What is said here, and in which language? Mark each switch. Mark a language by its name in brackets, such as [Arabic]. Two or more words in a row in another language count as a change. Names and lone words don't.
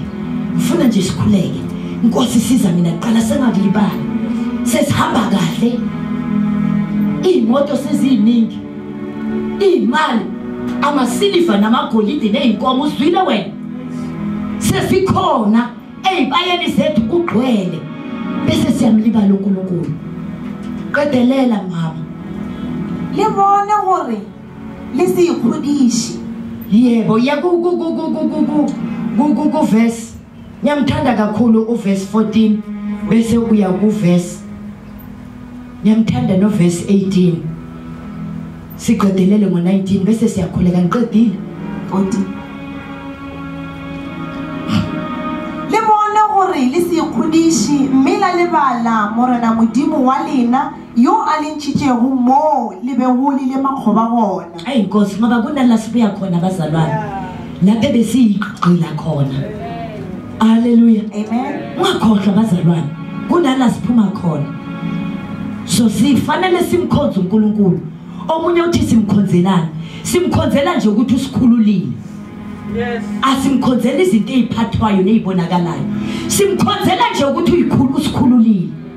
[Zulu] ufuna nje sikhuleke inkosi siza mina kuqala sengakulibali sesihamba kahle imoto seziningi imali amasiliva namagolide neinkomo uzwile wena sesikhona ezibayeni zethu kugcwele bese siyamlibala uNkulunkulu qedelela mama [Northern Sotho] le bone gore le se ikhodishi [Zulu] yebo ya ku verse ngiyamthanda kakhulu uverse 14 bese uya ku verse ngiyamthanda no verse 18 siqedelele ngo19 bese siyakhuleka ngiqedile [Northern Sotho] 14 le bone gore le se ikhodishi mme la lebala morena modimo wa lena yo a lentshitšego mo le be go le makgoba gona [Zulu] ayi inkosi ngoba kunala sibuya khona bazalwane lapha besiyiqila khona haleluya amen ungakhohlwa bazalwane kunala siphuma khona so sifanele simkhonze uNkulunkulu omunye uthi simkhonzela nje ukuthi usikhululile yes asimkhonzela izinto eziphathwayo nezibonakalayo simkhonzela nje ukuthi usikhululile